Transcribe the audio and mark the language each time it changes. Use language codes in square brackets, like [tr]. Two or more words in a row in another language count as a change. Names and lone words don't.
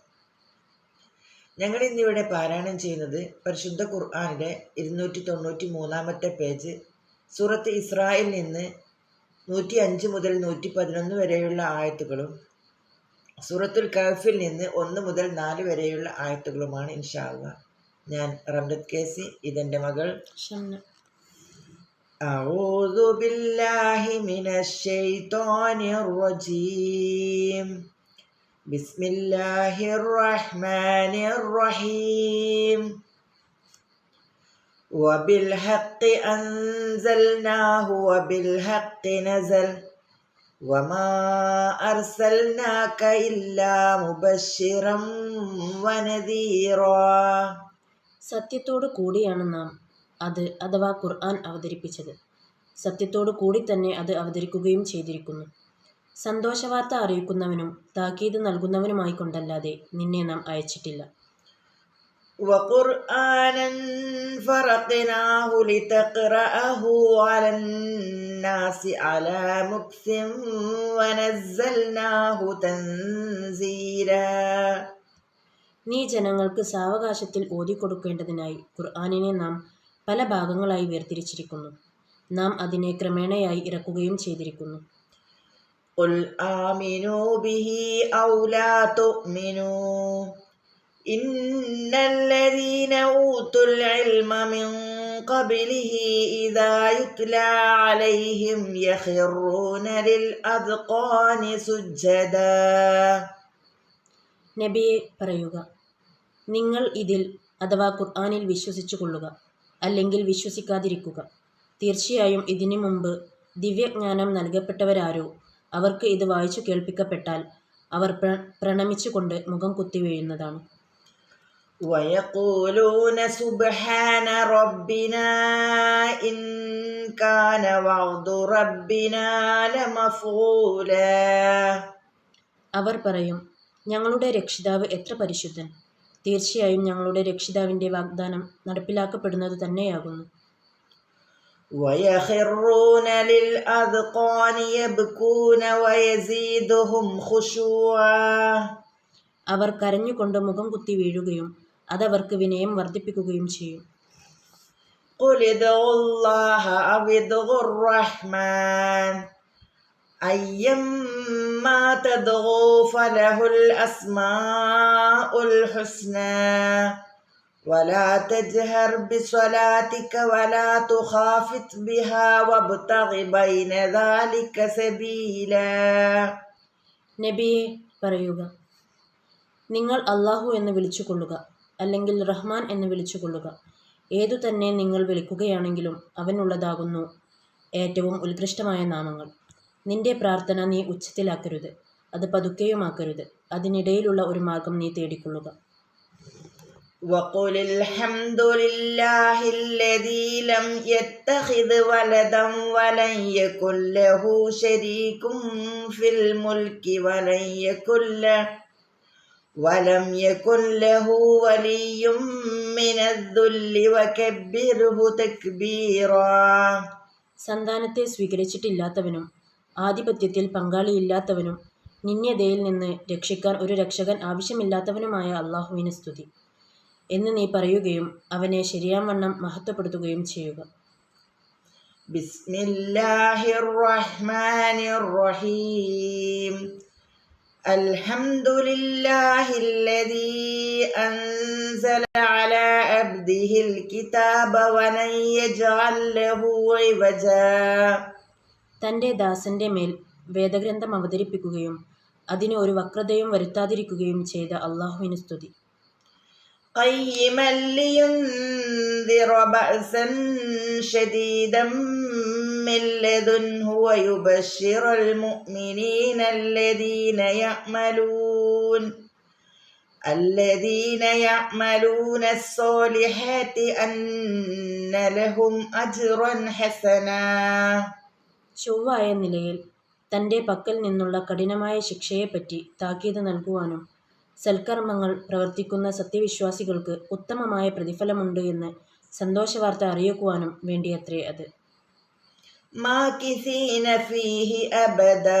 [ml] ഞങ്ങൾ ഇന്നിവിടെ പാരായണം ചെയ്യുന്നത് പരിശുദ്ധ ഖുർആനിലെ 293 പേജ് സൂറത്ത് ഇസ്രായിൽ നിന്ന് 105 മുതൽ 111 വരെയുള്ള ആയത്തുകളും സൂറത്തുൽ കഹ്ഫിൽ നിന്ന് 1 മുതൽ 4 വരെയുള്ള ആയത്തുകളുമാണ്. [ar] إن شاء الله. [ml] ഞാൻ റംലത്ത് കേസി, ഇതെൻ്റെ മകൾ ഷംന. [ar] أعوذ بالله من الشيطان الرجيم. بسم الله الرحمن الرحيم. وبالحق أنزلناه وبالحق نزل وما أرسلناك إلا مبشرا ونذيرا. [ml] സത്യത്തോടു കൂടിയാണ് നാം അത് അഥവാ ഖുർആൻ അവതരിപ്പിച്ചത്. സത്യത്തോടു കൂടി തന്നെ അത് അവതരിക്കുകയും ചെയ്തിരിക്കുന്നു. സന്തോഷവാർത്ത അറിയിക്കുന്നവനും താക്കീത് നൽകുന്നവനുമായി കൊണ്ടല്ലാതെ നിന്നെ നാം അയച്ചിട്ടില്ല. [ar] وقرآنا فرقناه لتقرأه على الناس على مكث ونزلناه تنزيلا. [ml] നീ ജനങ്ങൾക്ക് സാവകാശത്തിൽ ഓതിക്കൊടുക്കേണ്ടതിനായി ഖുർആനിനെ നാം പല ഭാഗങ്ങളായി വേർതിരിച്ചിരിക്കുന്നു. നാം അതിനെ ക്രമേണയായി ഇറക്കുകയും ചെയ്തിരിക്കുന്നു. [ar] قل آمنوا به أو لا تؤمنوا إن الذين أوتوا العلم من قبله إذا يتلى عليهم يخرون للأذقان سجدا. [ml] നബിയെ പറയുക, നിങ്ങൾ ഇതിൽ അഥവാ ഖുർആനിൽ വിശ്വസിച്ചു കൊള്ളുക, അല്ലെങ്കിൽ വിശ്വസിക്കാതിരിക്കുക. തീർച്ചയായും ഇതിനു മുമ്പ് ദിവ്യജ്ഞാനം നൽകപ്പെട്ടവരാരോ അവർക്ക് ഇത് വായിച്ചു കേൾപ്പിക്കപ്പെട്ടാൽ അവർ പ്രണമിച്ചുകൊണ്ട് മുഖം കുത്തി വീഴുന്നതാണ്. [ar] ويقولون سبحان ربنا إن كان وعد ربنا لمفعولا. [ml] അവർ പറയും, ഞങ്ങളുടെ രക്ഷിതാവ് എത്ര പരിശുദ്ധൻ! തീർച്ചയായും ഞങ്ങളുടെ രക്ഷിതാവിൻ്റെ വാഗ്ദാനം നടപ്പിലാക്കപ്പെടുന്നത് തന്നെയാകുന്നു. [ar] ويخرون للأذقان يبكون ويزيدهم خشوعا. [ml] അവർ കരഞ്ഞുകൊണ്ട് മുഖം കുത്തി വീഴുകയും അതവർക്ക് വിനയം വർദ്ധിപ്പിക്കുകയും ചെയ്യും. [ar] قل ادعوا الله أو ادعوا الرحمن أيما تدعوا فله الأسماء الحسنى ولا تجهر بصلاتك ولا تخافت بها وابتغ بين ذلك سبيلا. [ml] നബിയെ പറയുക, നിങ്ങൾ അല്ലാഹു എന്ന് വിളിച്ചുകൊള്ളുക, അല്ലെങ്കിൽ റഹ്മാൻ എന്ന് വിളിച്ചുകൊള്ളുക. ഏതു തന്നെ നിങ്ങൾ വിളിക്കുകയാണെങ്കിലും അവനുള്ളതാകുന്നു ഏറ്റവും ഉത്കൃഷ്ടമായ നാമങ്ങൾ. നിന്റെ പ്രാർത്ഥന നീ ഉച്ചത്തിലാക്കരുത്, അത് പതുക്കെയുമാക്കരുത്. അതിനിടയിലുള്ള ഒരു മാർഗം നീ തേടിക്കൊള്ളുക. [ar] وقل الحمد لله الذي لم يتخذ ولدا ولن يكن له شريك في الملك ولم يكن له ولي من الذل وكبره تكبيرا. [ml] സന്താനത്തെ സ്വീകരിച്ചിട്ടില്ലാത്തവനും ആധിപത്യത്തിൽ പങ്കാളിയില്ലാത്തവനും നിന്യതയിൽ നിന്ന് രക്ഷിക്കാൻ ഒരു രക്ഷകൻ ആവശ്യമില്ലാത്തവനുമായ അല്ലാഹുവിന് സ്തുതി എന്ന് നീ പറയുകയും അവനെ ശരിയാവണ്ണം മഹത്വപ്പെടുത്തുകയും ചെയ്യുക. [ar] بسم الله الرحمن الرحيم. الحمد لله الذي أنزل على عبده الكتاب ولم يجعل له عوجا. [ml] തൻ്റെ ദാസന്റെ മേൽ വേദഗ്രന്ഥം അവതരിപ്പിക്കുകയും അതിന് ഒരു വക്രതയും വരുത്താതിരിക്കുകയും ചെയ്ത അല്ലാഹുവിന് സ്തുതി. [ar] قيما لينذر بأسا شديدا من لدنه ويبشر المؤمنين الذين الذين يعملون الصالحات أن لهم أجرا حسنا. [ml] ചൊവ്വായ നിലയിൽ തൻ്റെ പക്കൽ നിന്നുള്ള കഠിനമായ ശിക്ഷയെപ്പറ്റി താക്കീത് നൽകുവാനും സൽക്കർമ്മങ്ങൾ പ്രവർത്തിക്കുന്ന സത്യവിശ്വാസികൾക്ക് ഉത്തമമായ പ്രതിഫലമുണ്ട് എന്ന് സന്തോഷവാർത്ത അറിയിക്കുവാനും വേണ്ടിയത്രേ അത്. [ar] ماكثين فيه أبدا.